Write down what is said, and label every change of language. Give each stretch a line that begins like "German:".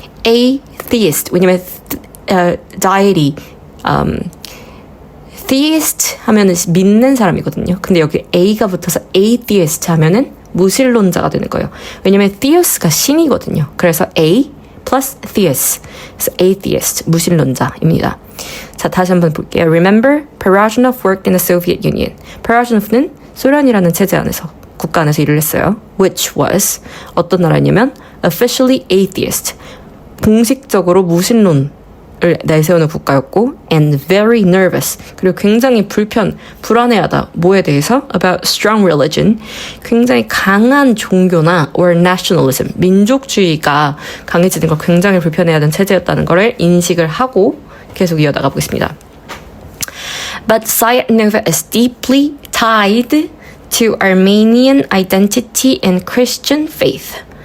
Korean: atheist, 왜냐면 deity, theist 하면은 믿는 사람이거든요. 근데 여기 A가 붙어서 atheist 하면은 무신론자가 되는 거예요. 왜냐면 theos가 신이거든요. 그래서 A plus theist, 그래서 atheist, 무신론자입니다. 자, 자, 다시 한번 볼게요.
English: Remember, Parajanov worked in the Soviet Union.
Korean: Parajanov는 소련이라는 체제 안에서, 국가 안에서 일을 했어요.
English: Which was,
Korean: 어떤 나라냐면
English: officially atheist,
Korean: 공식적으로 무신론을 내세우는 국가였고
English: and very nervous,
Korean: 그리고 굉장히 불안해하다. 뭐에 대해서?
English: About strong religion,
Korean: 굉장히 강한 종교나
English: or nationalism,
Korean: 민족주의가 강해지는 걸 굉장히 불편해하던 체제였다는 것을 인식을 하고 계속 이어나가 보겠습니다.
English: But Sayat-Nova is deeply tied to Armenian identity and Christian faith.